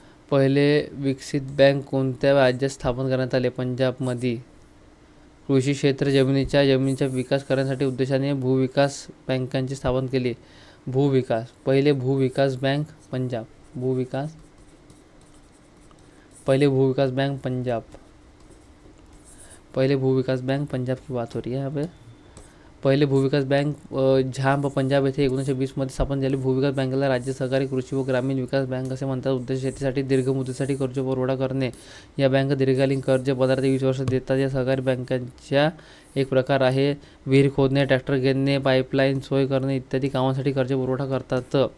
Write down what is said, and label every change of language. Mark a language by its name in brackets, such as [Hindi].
[Marathi] पहिले विकसित बँक कोणत्या राज्यात स्थापन करण्यात आले? पंजाबमध्ये. कृषी क्षेत्र जमिनीचा विकास करण्यासाठी उद्देशाने भूविकास बँकांची स्थापना केली. भूविकास. पहिले भूविकास बँक पंजाब. [Hindi] पहिले भूविकास बैंक पंजाब की बात हो रही है यहाँ पे. [Marathi] पहिले भूविकास बँक जहाँ पंजाब येथे 1920 मध्ये स्थापन झाली. भूविकास बँकेला राज्य सहकारी कृषी व ग्रामीण विकास बँक असे म्हणतात. उद्देश शेतीसाठी दीर्घ मुदतीसाठी कर्ज पुरवठा करणे. या बँका दीर्घकालीन कर्ज 15 ते 20 वर्ष देतात. या सहकारी बँकांच्या एक प्रकार आहे. विहीर खोदणे, ट्रॅक्टर घेणे, पाईपलाईन सोय करणे इत्यादी कामांसाठी कर्ज पुरवठा करतात.